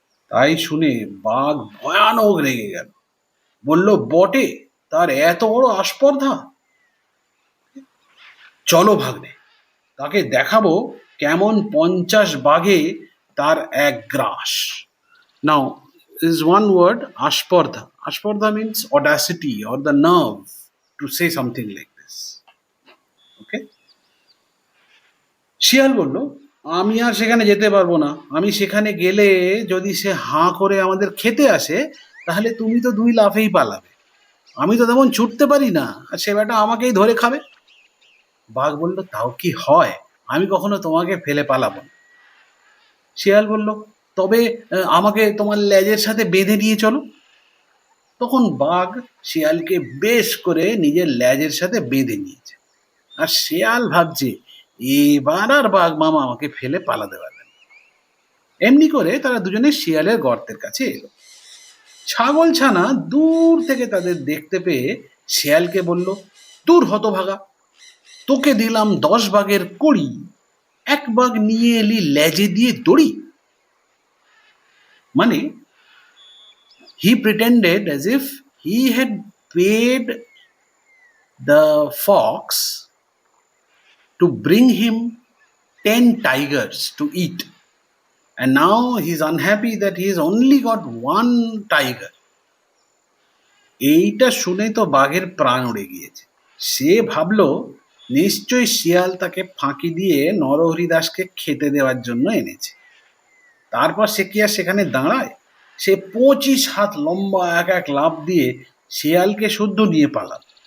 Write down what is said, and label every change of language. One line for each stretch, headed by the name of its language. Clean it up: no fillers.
Bangla: তাই শুনে বাঘ ভয়ানক রেগে গেল। বলল, বটে, তার এত বড় আস্পর্ধা? চলো ভাগ্নে, তাকে দেখাবো কেমন 50 বাঘে তার এক গ্রাস। নাও
English: is one word, ashpardha. Ashpardha means audacity or the nerve to say something like this. Okay?
Bangla: শিয়াল বলল, আমি আর সেখানে যেতে পারবো না। আমি সেখানে গেলে যদি সে হাঁ করে আমাদের খেতে আসে, তাহলে তুমি তো 2 লাফেই পালাবে। আমি তো তেমন ছুটতে পারি না, আর সে বেটা আমাকেই ধরে খাবে। বাঘ বলল, তাও কি হয়? আমি কখনো তোমাকে ফেলে পালাবো না। শিয়াল বলল, তবে আমাকে তোমার লেজের সাথে বেঁধে নিয়ে চলো। তখন বাঘ শিয়ালকে বেশ করে নিজের লেজের সাথে বেঁধে নিয়েছে। আর শিয়াল ভাবছে, এবার আর বাঘ মামা আমাকে ফেলে পালাতে পারবে না। এমনি করে তারা দুজনে শিয়ালের গর্তের কাছে এলো। ছাগলছানা দূর থেকে তাদের দেখতে পেয়ে শিয়ালকে বলল, দূর হতভাগা, তোকে দিলাম 10 বাঘের কড়ি, 1 বাঘ নিয়ে এলি লেজে দিয়ে দড়ি। মানে
English: he pretended as if he had paid the fox to bring him 10 tigers to eat, and now he's unhappy that he's only got 1 tiger.
Bangla: এইটা শুনে তো বাঘের প্রাণ উড়ে গিয়েছে। সে ভাবলো নিশ্চয়ই শিয়াল তাকে ফাঁকি দিয়ে নরহরি দাসকে খেতে দেওয়ার জন্য এনেছে। তারপর সে কি আর সেখানে দাঁড়ায়? সে 25 হাত লম্বা এক এক লাফ দিয়ে শিয়ালকে শুদ্ধ নিয়ে পালাল।